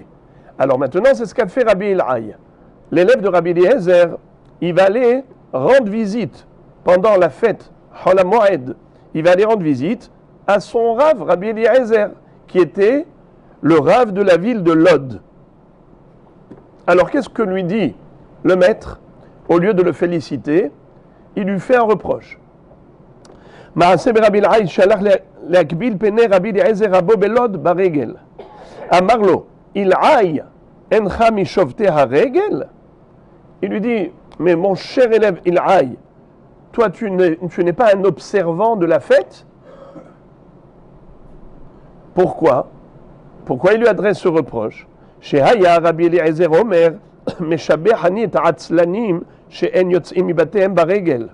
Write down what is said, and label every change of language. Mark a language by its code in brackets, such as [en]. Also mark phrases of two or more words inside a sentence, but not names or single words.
[fr] Alors maintenant c'est ce qu'a fait Rabbi Ilhaï. L'élève de Rabbi Eliezer, il va aller rendre visite pendant la fête [he] חול המועד. [fr] Il va aller rendre visite à son rave, Rabbi Eliezer, qui était le rave de la ville de Lod. Alors qu'est-ce que lui dit le maître? Au lieu de le féliciter, il lui fait un reproche. [he] מעשה ברבי אילעאי שהלך להקביל פני רבי אליעזר רבו בלוד ברגל. אמר לו אילעאי אינך משובתי הרגל. [fr] Il lui dit, mais mon cher élève Ilhaï, toi tu n'es pas un observant de la fête? Pourquoi il lui adresse ce reproche? [he] שהיה רבי אליעזר אומר, משבח אני את העצלנים, שאין יוצאים מבתיהם ברגל.